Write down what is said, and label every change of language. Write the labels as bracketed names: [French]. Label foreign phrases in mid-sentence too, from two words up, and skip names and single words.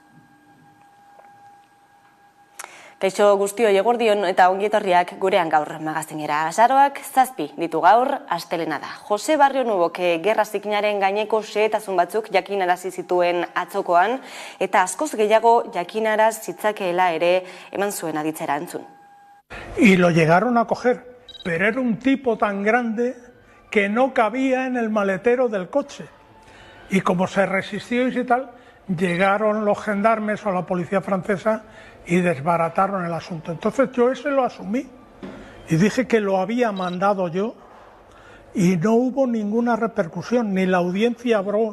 [Basque] Kaixo guztioi eguerdion eta ongietorriak gurean gaur magazinera. Azaroak 7 ditu gaur, astelena da. Jose Barrio Nuevok gerra zikinaren gaineko xehetasun batzuk jakinarazi zituen atzokoan eta askoz gehiago jakinaraz zitzakeela ere eman zuen aditzera entzun. [Spanish] Y lo llegaron a coger, pero era un tipo tan grande que no cabía en el maletero del coche. Y como se resistió y tal, llegaron los gendarmes o la policía francesa y desbarataron el asunto. Entonces yo ese lo asumí y dije que lo había mandado yo y no hubo ninguna repercusión, ni la audiencia abrió.